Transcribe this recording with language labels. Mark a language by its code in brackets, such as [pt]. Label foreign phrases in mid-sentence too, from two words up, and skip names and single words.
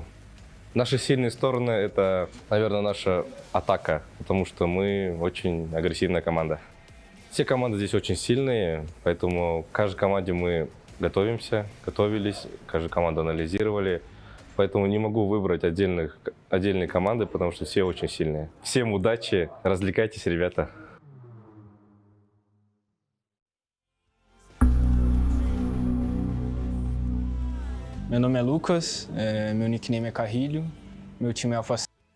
[ru] Наши сильные стороны — это, наверное, наша атака, потому что мы очень агрессивная команда. Все команды здесь очень сильные, поэтому к каждой команде мы готовились, каждую команду анализировали. поэтому не могу выбрать отдельные команды, потому что все очень сильные. Всем удачи, развлекайтесь, ребята. [pt] Meu nome é Lucas, meu nickname é Carrilho, meu time é Alpha7.